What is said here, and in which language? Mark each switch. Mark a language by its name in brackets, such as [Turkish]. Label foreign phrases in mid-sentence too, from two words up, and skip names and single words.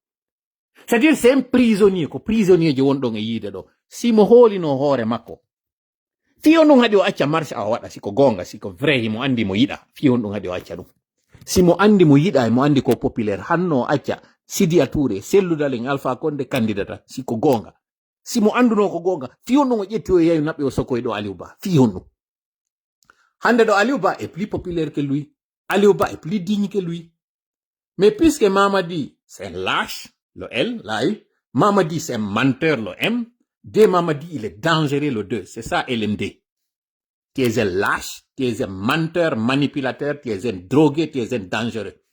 [French] C'est-à-dire c'est un prisonnier [Fula] ko prisonnier je won don e yide do si mo holi no hore makko fi on hadi o acca marche a wada siko gonga siko vrai mo andi mo yida fi on hadi o acca dum si mo andi mo yida e mo andi ko populaire hanno acca Sidi Touré selludalen Alpha Condé candidata siko gonga si mo anduno ko gonga fi on o jetti o yayu nabbe o sokoy do Aliou Ba fi on hande do Aliou Ba [French] est plus populaire que lui, Aliou Ba est plus digne que lui, mais puisque Mamadi c'est un lâche le L, là, Mamadi c'est un menteur, le M. D Mamadi, il est dangereux, le 2. C'est ça, LMD. Tu es un lâche, tu es un menteur, manipulateur, tu es un drogué, tu es un dangereux.